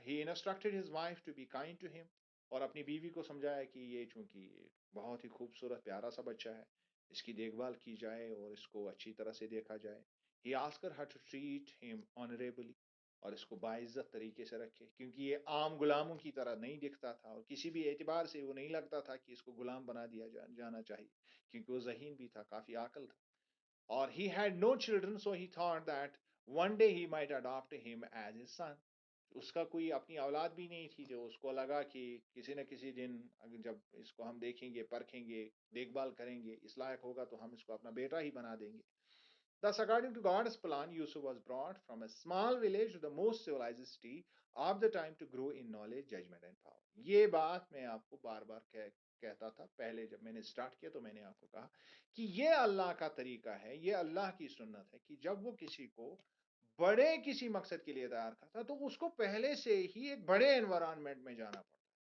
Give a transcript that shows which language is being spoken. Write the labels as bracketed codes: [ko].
[en] He instructed his wife to be kind to him [ur] اور اپنی بیوی کو سمجھایا کہ یہ چونکہ بہت ہی خوبصورت پیارا سا بچہ ہے اس کی دیکھ بھال کی جائے اور اس کو اچھی طرح سے دیکھا جائے. [en] He asked her to treat him honorably [ur] اور اس کو باعزت طریقے سے رکھے کیونکہ یہ عام غلاموں کی طرح نہیں دکھتا تھا اور کسی بھی اعتبار سے وہ نہیں لگتا تھا کہ اس کو غلام بنا دیا جانا چاہیے کیونکہ وہ ذہین بھی تھا کافی عاقل تھا. [en] اور he had no children so he thought that one day he might adopt him as his son. [ur] اس کا کوئی اپنی اولاد بھی نہیں تھی جو اس کو لگا کہ کسی نہ کسی دن جب اس کو ہم دیکھیں گے پرکھیں گے دیکھ بھال کریں گے اس لائق ہوگا تو ہم اس کو اپنا بیٹا ہی بنا دیں گے. [en] Thus, according to God's plan, Yusuf was brought from a small village to the most civilized city of the time to grow in knowledge, judgment and power. [ur] یہ بات میں آپ کو بار بار کہتا تھا پہلے جب میں نے سٹارٹ کیا تو میں نے آپ کو کہا کہ یہ اللہ کا طریقہ ہے یہ اللہ کی سنت ہے کہ جب وہ کسی کو بڑے کسی مقصد کے لیے تیار کرتا تو اس کو پہلے سے ہی ایک بڑے انوائرمنٹ میں جانا پڑتا.